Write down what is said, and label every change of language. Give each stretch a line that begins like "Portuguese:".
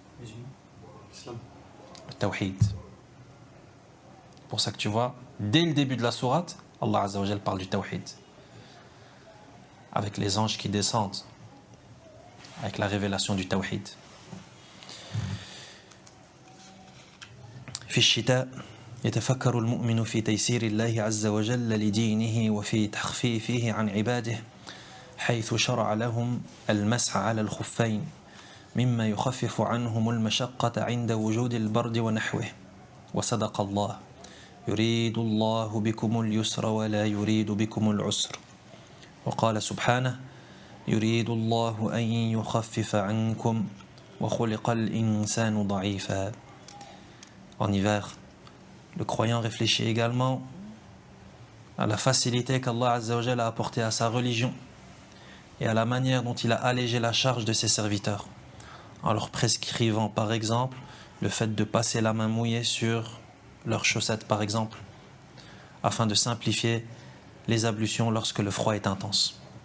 French: Islam. Le tawhid. Pour ça que tu vois, dès le début de la sourate, Allah Azza wa Jalla parle du tawhid. Avec les anges qui descendent, avec la révélation du tawhid.
Arabic: في الشتاء يتفكر المؤمن في تيسير الله عز وجل لدينه وفي تخفيفه عن عباده حيث شرع لهم المسح على الخفين مما يخفف عنهم المشقة عند وجود البرد ونحوه وصدق الله يريد الله بكم اليسر ولا يريد بكم العسر وقال سبحانه يريد الله أن يخفف عنكم وخلق الإنسان ضعيفا.
French: En hiver, le croyant réfléchit également à la facilité qu'Allah Azza wa Jalla a apportée à sa religion et à la manière dont il a allégé la charge de ses serviteurs, en leur prescrivant par exemple le fait de passer la main mouillée sur leurs chaussettes par exemple, afin de simplifier les ablutions lorsque le froid est intense.